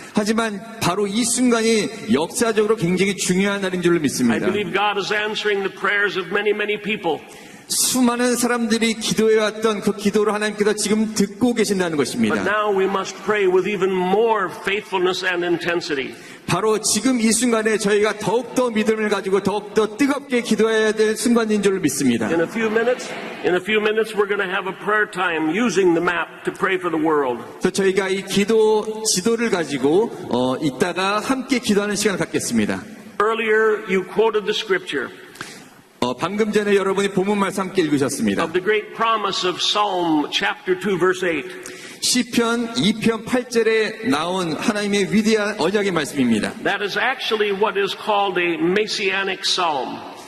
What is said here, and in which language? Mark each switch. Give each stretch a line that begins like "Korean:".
Korean: 하지만 바로 이 순간이 역사적으로 굉장히 중요한 날인 줄로
English: I
Korean: 믿습니다.
English: believe God is answering the prayers of many, many people.
Korean: 수많은 사람들이 기도해왔던 그 기도를 하나님께서 지금 듣고 계신다는
English: But
Korean: 것입니다.
English: now we must pray with even more faithfulness and intensity.
Korean: 바로 지금 이 순간에 저희가 더욱더 믿음을 가지고 더욱더 뜨겁게 기도해야 될 순간인 줄로 믿습니다.
English: In a few minutes, we're going to have a prayer time using the map to pray for the world.
Korean: 그래서 저희가 이 기도 지도를 가지고 이따가 함께 기도하는 시간을 갖겠습니다.
English: Earlier, you quoted the scripture
Korean: 방금 전에 여러분이 본문 말씀 함께 읽으셨습니다.
English: of the great promise of Psalm chapter 2, verse 8.
Korean: 시편 2편 8절에 나온 하나님의 위대한 언약의 말씀입니다.
English: That is actually what is called a messianic psalm.